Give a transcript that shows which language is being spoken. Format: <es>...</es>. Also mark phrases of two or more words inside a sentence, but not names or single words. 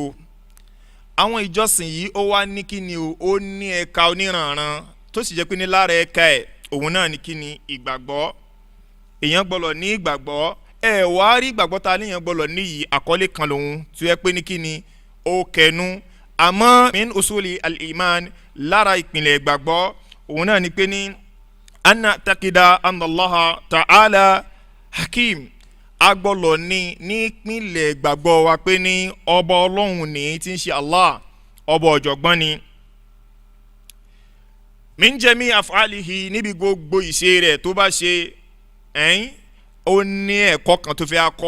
<yo>Àwọn ìjọsìn yìí ó wá ní kíni o, ó ní ẹ̀ka oníranran tó sì jẹ́ pé ní lára ẹ̀ka ẹ̀ òun náà ní kíni ìgbàgbọ́. Èèyàn gbọ́dọ̀ ní ìgbàgbọ́. Wá rí ìgbàgbọ́ ta léèyàn gbọ́dọ̀ ní yìí àkọlé kan lòun tó yẹ pé ní kíni ó kẹnu.</yo> <ar>Àmọ́ من أصول الإيمان,</ar> <yo>lára ìpìlẹ̀ ìgbàgbọ́ òun náà ní pé ní</yo> <ar>أن تعتقد أن الله تعالى حكيم.</ar> <yo>Agbọ́dọ̀ ní ìpìlẹ̀ ìgbàgbọ́ wa pé ní ọba Ọlọ́run ní tí ń ṣe Allah, ọba ọ̀jọ̀gbọ́n ni.</yo> <ar>من جميع أفعاله,</ar> <yo>níbi gbogbo ìṣe rẹ̀ tó bá ṣe ó ní ẹ̀kọ́ kan tó fẹ́ akọ́.</yo>